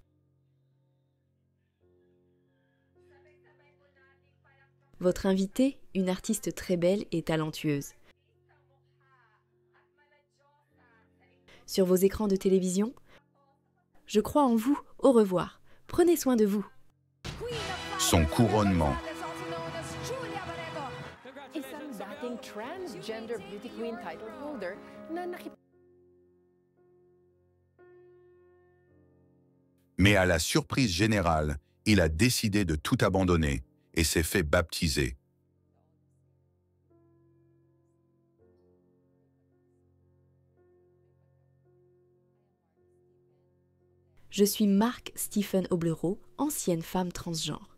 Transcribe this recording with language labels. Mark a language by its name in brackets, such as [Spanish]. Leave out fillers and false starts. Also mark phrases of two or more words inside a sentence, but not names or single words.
[French] Votre invitée, une artiste très belle et talentueuse. Sur vos écrans de télévision, je crois en vous. Au revoir. Prenez soin de vous. Son couronnement. [Filipino] Isang dating [English] transgender beauty queen title holder [Filipino] na [French] Mais à la surprise générale, il a décidé de tout abandonner et s'est fait baptiser. Je suis Mark Stephen Oblero, ancienne femme transgenre.